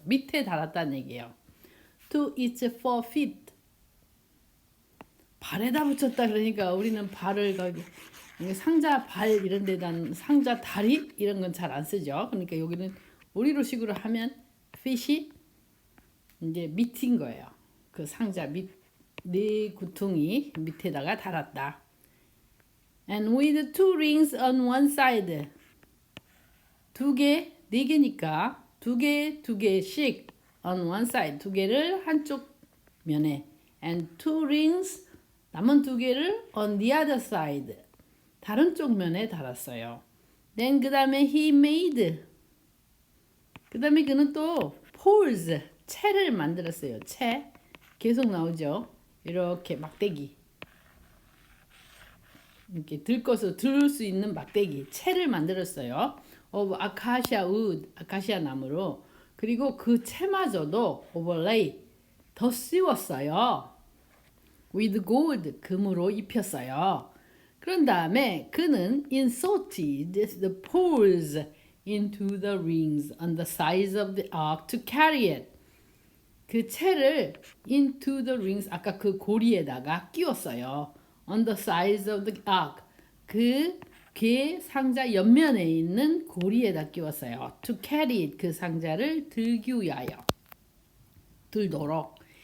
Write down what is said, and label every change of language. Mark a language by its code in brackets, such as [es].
[ko] 밑에 달았다는 얘기예요. [en] to its 4 feet [ko] 발에다 붙였다 그러니까 우리는 발을 거기 상자 발 이런 데다 상자 다리 이런 건 잘 안 쓰죠. 그러니까 여기는 우리로식으로 하면 fit이 이제 밑인 거예요. 그 상자 밑 네 구퉁이 밑에다가 달았다. [en] And with 2 rings on one side. [ko] 2개, 4개니까 2개씩 [en] on one side. [ko] 2개를 한쪽 면에 [en] and 2 rings [ko] 남은 2개를 [en] on the other side. [ko] 다른 쪽 면에 달았어요. [en] Then [ko] 그 다음에 [en] he made. [ko] 그 다음에 그는 또 poles, 채를 만들었어요. 채. 계속 나오죠. 이렇게 막대기. 이렇게 들것으로 들 수 있는 막대기. 채를 만들었어요. [en] of acacia wood, [ko] 아카시아 나무로. 그리고 그 채마저도 overlay, 더 씌웠어요. [en] with gold, [ko] 금으로 입혔어요. 그런 다음에 그는 [en] inserted the poles into the rings on the sides of the ark to carry it. [ko] 그 채를 [en] into the rings [ko] 아까 그 고리에다가 끼웠어요. [en] on the sides of the ark [ko] 그 궤 상자 옆면에 있는 고리에다 끼웠어요. [en] to carry it [ko] 그 상자를 들기 위하여 들도록.